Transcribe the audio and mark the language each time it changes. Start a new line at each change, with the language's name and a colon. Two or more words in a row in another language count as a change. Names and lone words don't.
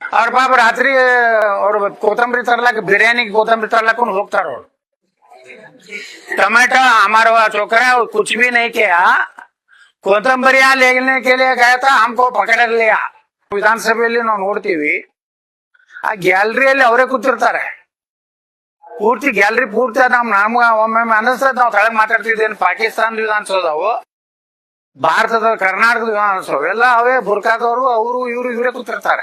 Kannada: ಅವ್ರ ಪಾಪ ರಾತ್ರಿ ಅವ್ರು ಕೊತ್ತಂಬರಿ ತರ್ಲಾಕ ಬಿರಿಯಾನಿಗೆ ಕೊತ್ತಂಬರಿ ತರ್ಲಾಕ ಹೋಗ್ತಾರ ಅವ್ರು.
Hindi: टमाटो हमारा छोकरा कुछ भी नहीं किया, कोतंबरिया लेने के लिए गया था, हमको पकड़ लिया.
Kannada: ವಿಧಾನಸಭೆಯಲ್ಲಿ ನಾವು ನೋಡ್ತೀವಿ, ಆ ಗ್ಯಾಲರಿಯಲ್ಲಿ ಅವರೇ ಕೂತಿರ್ತಾರೆ. ಪೂರ್ತಿ ಗ್ಯಾಲರಿ ಪೂರ್ತಿ ನಮ್ಗೆ ಒಮ್ಮೆ ಅನಿಸ್ತದೆ ನಾವು ತಳಗ್ ಮಾತಾಡ್ತಿದ್ದೇನೆ. ಪಾಕಿಸ್ತಾನದ ವಿಧಾನಸೌಧವು, ಭಾರತದ ಕರ್ನಾಟಕದ ವಿಧಾನಸೌಧ ಎಲ್ಲ ಅವೇ ಬುರ್ಕಾದವರು ಅವರು ಇವರೇ ಕೂತಿರ್ತಾರೆ.